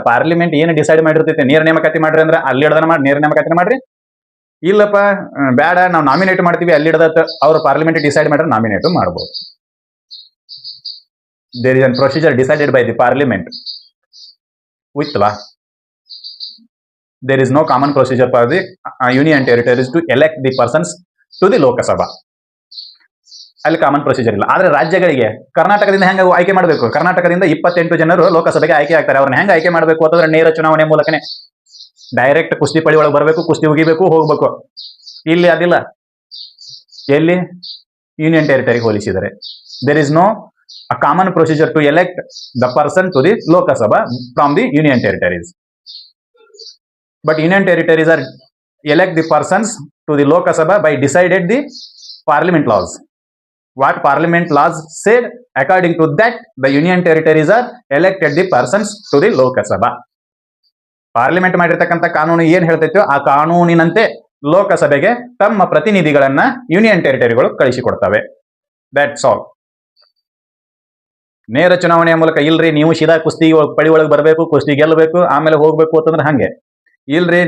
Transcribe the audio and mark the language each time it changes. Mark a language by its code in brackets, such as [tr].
[kn] Parliament ಏನು decide ಮಾಡಿರ್ತೈತೆ ನೇರ ನೇಮಕಾತಿ ಮಾಡ್ರಿ ಅಂದ್ರೆ ಅಲ್ಲಿ ಹಿಡ್ದನ ಮಾಡಿ ನೇರ ನೇಮಕಾತಿ ಮಾಡ್ರಿ. ಇಲ್ಲಪ್ಪ ಬೇಡ ನಾವು ನಾಮಿನೇಟ್ ಮಾಡ್ತೀವಿ ಅಲ್ಲಿ ಹಿಡ್ದ ಅವ್ರು ಪಾರ್ಲಿಮೆಂಟ್ ಡಿಸೈಡ್ ಮಾಡ್ರೆ ನಾಮಿನೇಟ್ ಮಾಡಬಹುದು. [en] There is an procedure decided by the parliament with law. There is no common procedure for the union territories to elect the persons to the Lok Sabha. [kn] ಅಲ್ಲಿ common procedure ಇಲ್ಲ. ಆದ್ರೆ ರಾಜ್ಯಗಳಿಗೆ ಕರ್ನಾಟಕದಿಂದ ಹೆಂಗ ಆಯ್ಕೆ ಮಾಡಬೇಕು? ಕರ್ನಾಟಕದಿಂದ 28 ಜನರು ಲೋಕಸಭೆಗೆ ಆಯ್ಕೆ ಆಗ್ತಾರೆ. ಅವ್ರನ್ನ ಹೆಂಗ ಆಯ್ಕೆ ಮಾಡಬೇಕು ಅಂತಂದ್ರೆ ನೇರ ಚುನಾವಣೆ ಮೂಲಕನೇ. ಡೈರೆಕ್ಟ್ ಕುಸ್ತಿ ಪಳಿ ಒಳಗೆ ಬರಬೇಕು, ಕುಸ್ತಿ ಉಗಿಬೇಕು, ಹೋಗ್ಬೇಕು. ಇಲ್ಲಿ ಅದಿಲ್ಲ. ಎಲ್ಲಿ? ಯೂನಿಯನ್ ಟೆರಿಟರಿಗೆ ಹೋಲಿಸಿದರೆ [en] There is no a common procedure to elect the person to the Lok Sabha from the union territories. But union territories are elect the persons to the Lok Sabha by decided the parliament laws. What parliament laws said, according to that the union territories are elected the persons to the Lok Sabha. [kn] Parliament ಮಾಡಿರ್ತಕ್ಕಂಥ ಕಾನೂನು ಏನ್ ಹೇಳ್ತೈತೋ ಆ ಕಾನೂನಿನಂತೆ ಲೋಕಸಭೆಗೆ ತಮ್ಮ ಪ್ರತಿನಿಧಿಗಳನ್ನ union ಟೆರಿಟರಿಗಳು ಕಳಿಸಿಕೊಡ್ತವೆ. [en] That's all. [kn] ನೇರ ಚುನಾವಣೆಯ ಮೂಲಕ ಇಲ್ರಿ ನೀವು ಸೀದಾ ಕುಸ್ತಿ ಪಳಿ ಒಳಗೆ ಬರಬೇಕು, ಕುಸ್ತಿ ಗೆಲ್ಲಬೇಕು, ಆಮೇಲೆ ಹೋಗ್ಬೇಕು ಅಂತಂದ್ರೆ ಹಂಗೆ ಇಲ್ರಿ.